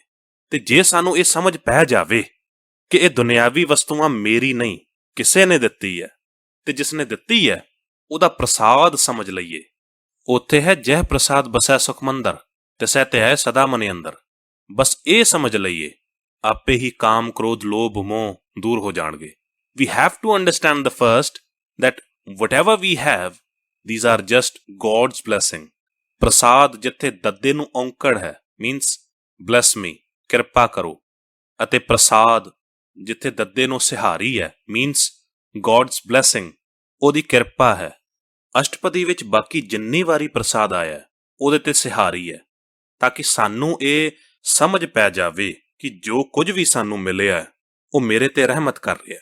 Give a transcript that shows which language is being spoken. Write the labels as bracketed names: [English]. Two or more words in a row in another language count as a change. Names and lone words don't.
[Punjabi] ਤੇ ਜੇ ਸਾਨੂੰ ਇਹ ਸਮਝ ਪੈ ਜਾਵੇ ਕਿ ਇਹ ਦੁਨਿਆਵੀ ਵਸਤੂਆਂ ਮੇਰੀ ਨਹੀਂ, ਕਿਸੇ ਨੇ ਦਿੱਤੀ ਹੈ, ਤੇ ਜਿਸ ਨੇ ਦਿੱਤੀ ਹੈ ਉਹਦਾ ਪ੍ਰਸਾਦ ਸਮਝ ਲਈਏ। ਉੱਥੇ ਹੈ ਜਹ ਪ੍ਰਸਾਦ ਬਸੈ ਸੁਖ ਮੰਦਰ, ਤਿਸੈ ਧਿਆਏ ਸਦਾ ਮਨ ਅੰਦਰ। ਬਸ ਇਹ ਸਮਝ ਲਈਏ, ਆਪੇ ਹੀ ਕਾਮ ਕ੍ਰੋਧ ਲੋਭ ਮੋਹ ਦੂਰ ਹੋ ਜਾਣਗੇ। [English] We have to understand the first that whatever we have, these are just God's blessing. [Punjabi] ਪ੍ਰਸਾਦ ਜਿੱਥੇ ਦੱਦੇ ਨੂੰ ਔਂਕੜ ਹੈ, [English] means bless me, [Punjabi] ਕਿਰਪਾ ਕਰੋ, ਅਤੇ ਪ੍ਰਸਾਦ ਜਿੱਥੇ ਦੱਦੇ ਨੂੰ ਸਿਹਾਰੀ ਹੈ, [English] means God's blessing, [Punjabi] ਉਹਦੀ ਕਿਰਪਾ ਹੈ। ਅਸ਼ਟਪਦੀ ਵਿੱਚ ਬਾਕੀ ਜਿੰਨੀ ਵਾਰੀ ਪ੍ਰਸਾਦ ਆਇਆ ਉਹਦੇ ਤੇ ਸਿਹਾਰੀ ਹੈ, ਤਾਂ ਕਿ ਸਾਨੂੰ ਇਹ ਸਮਝ ਪੈ ਜਾਵੇ ਕਿ ਜੋ ਕੁਝ ਵੀ ਸਾਨੂੰ ਮਿਲਿਆ ਉਹ ਮੇਰੇ ਤੇ ਰਹਿਮਤ ਕਰ ਰਿਹਾ।